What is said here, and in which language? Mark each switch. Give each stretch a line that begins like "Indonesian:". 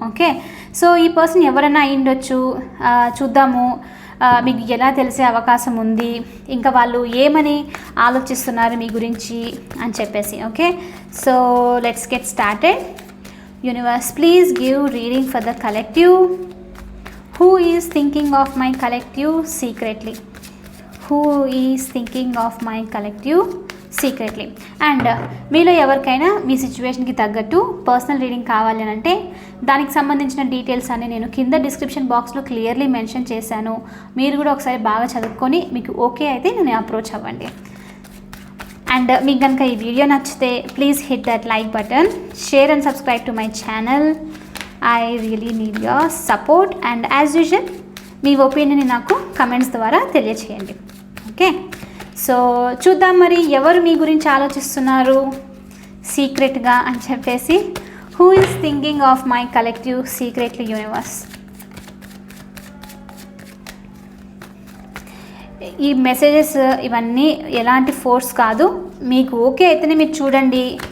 Telugu: Okay, so ఈ person ఎవరైనా అయ్యుండొచ్చు, చూద్దాము. మీకు ఎలా తెలిసే అవకాశం ఉంది, ఇంకా వాళ్ళు ఏమని ఆలోచిస్తున్నారు మీ గురించి అని చెప్పేసి.
English: Okay, so let's get started. Universe, please give reading for the collective. Who is thinking of my collective secretly? Who is thinking of my collective secretly?
Telugu: And మీలో ఎవరికైనా మీ సిచ్యువేషన్కి తగ్గట్టు పర్సనల్ రీడింగ్ కావాలి అని అంటే దానికి సంబంధించిన డీటెయిల్స్ అన్ని నేను కింద డిస్క్రిప్షన్ బాక్స్లో క్లియర్లీ మెన్షన్ చేశాను. మీరు కూడా ఒకసారి బాగా చదువుకొని మీకు ఓకే అయితే నేను అప్రోచ్ అవ్వండి.
English: and
Telugu: మీకు కనుక ఈ వీడియో నచ్చితే
English: Please hit that like button, share and subscribe to my channel. I really need your support and as usual
Telugu: మీ ఒపీనియన్ని నాకు కమెంట్స్ ద్వారా తెలియచేయండి. ఓకే, సో చూద్దాం మరి ఎవరు మీ గురించి ఆలోచిస్తున్నారు సీక్రెట్గా అని చెప్పేసి.
English: Who is thinking of my collective secretly universe.
Telugu: ఈ మెసేజెస్ ఇవన్నీ ఎలాంటి ఫోర్స్ కాదు, మీకు ఓకే అయితేనే మీరు చూడండి.